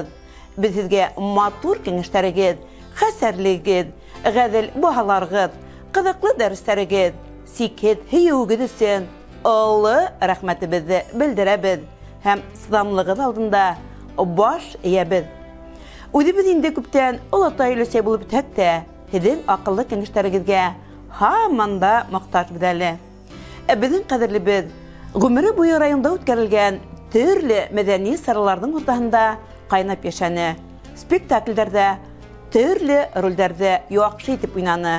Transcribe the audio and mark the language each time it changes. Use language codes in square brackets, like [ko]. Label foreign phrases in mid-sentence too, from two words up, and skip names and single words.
[tt] Без һезгә матур киңәшләрегез, хәсәрлегез, гадел баһаларыгыз, кызыклы дәресләрегез, сикһез һөюегез өчен олы рәхмәтебезне белдерәбез һәм сыдамлыгыз алдында баш иябез. [ba] Үзебез инде күптән олатай өләсә булып үтсәк тә, һеҙҙең аҡыллы кәңәштәрегеҙгә һаман да мохтаж әле. Безнең ҡәҙерлебеҙ ғүмере буйы районда үткәрелгән төрлө мәҙәни сараларҙың уртаһында ҡайнап йәшәне. Спектаклдәрҙә, төрлө ролдәрҙә яҡшы итеп уйнаны.